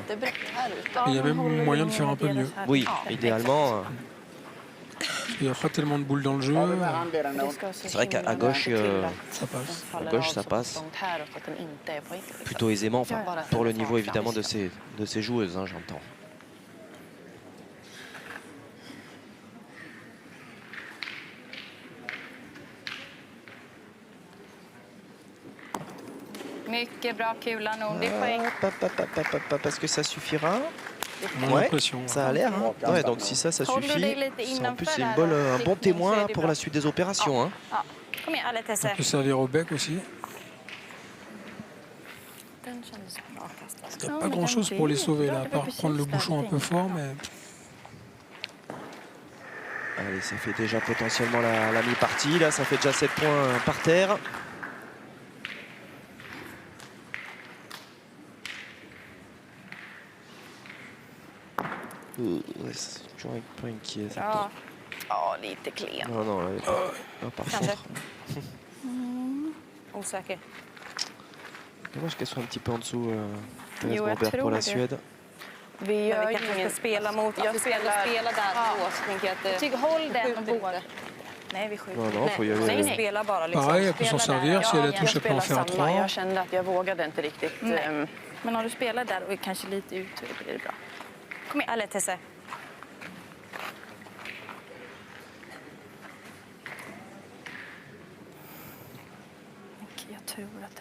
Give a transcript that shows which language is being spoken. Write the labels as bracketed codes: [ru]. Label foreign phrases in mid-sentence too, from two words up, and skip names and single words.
[fr] Il y a même moyen de faire un peu mieux. Oui, idéalement. Il n'y a pas tellement de boules dans le jeu. C'est vrai qu'à gauche, Ça passe. à gauche, ça passe plutôt aisément. Enfin, pour le niveau évidemment de ces joueuses, hein, j'entends. [sv] Mycket bra kula nog. Det är poäng. [fr] Parce que ça suffira. On a Ouais, l'impression. ça a l'air. Hein. Ouais, donc si ça suffit, en plus c'est un bon témoin là, pour la suite des opérations. Hein. [sv] Ja. Kom igen, alla Tesse. [fr] On peut servir au bec aussi. Il n'y a pas grand chose pour les sauver là, à part prendre le bouchon un peu fort, mais Allez, ça fait déjà potentiellement la mi-partie. Là, ça fait déjà 7 points par terre. Ouais, c'est toujours un peu inquiet. Ça. [sv] Ja. Ja, lite klen. [fr] Non, non, là, par [sv] Kanske. [fr] contre. [sv] Osäker. [fr] Dommage qu'elle soit un petit peu en dessous, [sv] Jo, jag [fr] Robert, [sv] tror [fr] pour la [sv] det. [fr] Suède. [sv] Vi kanske ska spela mot... Jag spelar där då, så tänker jag att... Håll den och borde. Nej, vi skjuter. [fr] Non, non, faut y aller. [sv] Nej, vi spelar bara liksom. [fr] pareil, elle peut s'en servir. Si elle a touché, elle peut en faire 3. [sv] Jag kände att jag vågade inte riktigt. Nej. Men om du spelar där och är kanske lite ut så blir det bra. Kom igen, alla Tesse. Jag tror att den är det faktiskt.